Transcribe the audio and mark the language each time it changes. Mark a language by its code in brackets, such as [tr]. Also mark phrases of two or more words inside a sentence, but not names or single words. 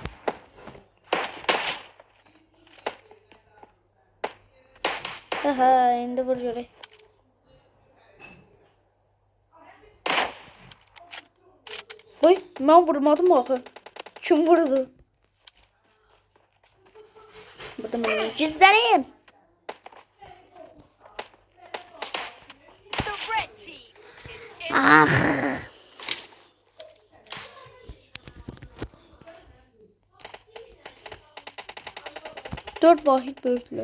[az] Aha, indi vur görək. Oy, mən vurmadım axı. Kim vurdu? Burada mən gizləneyim. [en] The red team is in [az] Ah. Dört vahid böyüklər.